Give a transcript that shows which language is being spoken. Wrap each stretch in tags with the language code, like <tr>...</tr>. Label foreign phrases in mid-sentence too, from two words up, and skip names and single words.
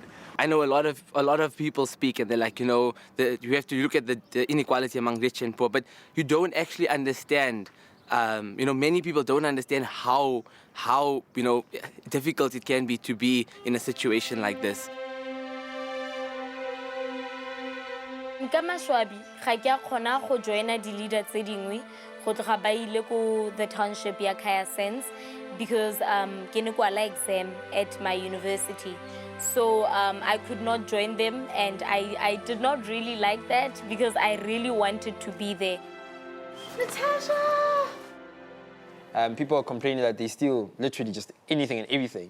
<en>I know a lot of people speak and they're like, you have to look at the inequality among rich and poor, but you don't actually understand. Many people don't understand how difficult it can be to be in a situation like this.</en> <tn>Nka maswabi ga ke a khona go joina di leader tse dingwe go tloga ba ile ko</tn> <en>the township</en> <tn>ya Kai Sands because ke ne kwa la exam</tn> <en>at my university. So I could not join them, and I did not really like that because I really wanted to be there. Natasha! People are complaining that they steal literally just anything and everything.</en>